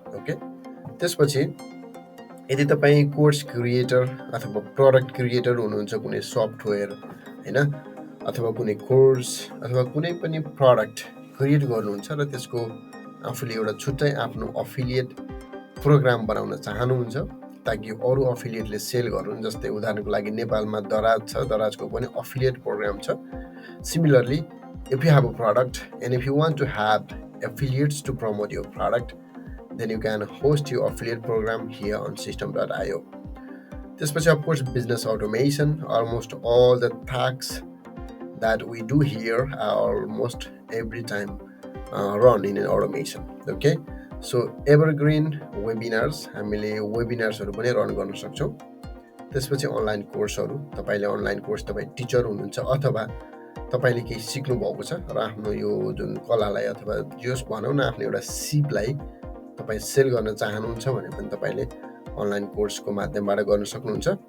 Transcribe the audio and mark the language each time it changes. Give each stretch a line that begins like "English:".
Nepali: Okay, त्यसपछि यदि तपाईँ कोर्स क्रिएटर अथवा प्रडक्ट क्रिएटर हुनुहुन्छ कुनै सफ्टवेयर हैन, अथवा कुनै कोर्स अथवा कुनै पनि प्रडक्ट क्रिएट गर्नुहुन्छ र त्यसको आफूले एउटा छुट्टै आफ्नो अफिलिएट प्रोग्राम बनाउन चाहनुहुन्छ ताकि अरू अफिलिएटले सेल गरून्। जस्तै उदाहरणको लागि नेपालमा दराज छ, दराजको पनि अफिलिएट प्रोग्राम छ।
English: Similarly if you have a product and if you want to have affiliates to promote your product, then you can host your affiliate program here on system.io.
Nepali: त्यसपछि
English: of course business automation, almost all the tasks that we do here are almost every time run in an automation. Okay, so evergreen webinars
Nepali: हामीले वेबिनार्सहरू पनि run गर्न सक्छौँ। त्यसपछि online कोर्सहरू, तपाईले online course तपाई teacher हुनुहुन्छ अथवा तपाईले केही सिक्नु भएको छ र आफ्नो यो जुन कलालाई अथवा जस भनौँ न आफ्नो एउटा सिपलाई तपाई सेल गर्न चाहनुहुन्छ भने पनि तपाईले अनलाइन कोर्सको माध्यमबाट गर्न सक्नुहुन्छ।